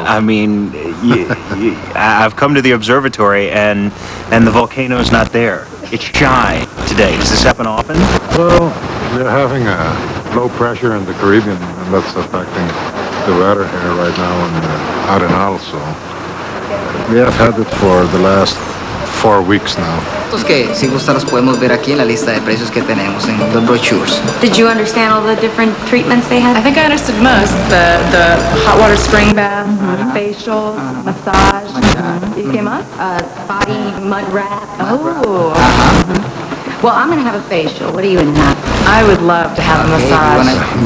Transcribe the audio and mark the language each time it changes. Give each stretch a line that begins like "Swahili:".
English: I mean, I've come to the observatory and the volcano's not there. It's shy today. Does this happen often? Well, they're having a low pressure in the Caribbean, and that's affecting the weather here right now in Arenal. So we have had it for the last 4 weeks now.
Spanish: Que si gusta los podemos ver aquí en la lista de precios que tenemos en los brochures.
English: Did you understand all the different treatments they had? I think I understood most. The hot water spring bath, facial, massage.
Spanish: ¿Y qué más?
English: Body mud wrap. Oh. Well, I'm going to have a facial. What are you going to have? I would love to have a massage.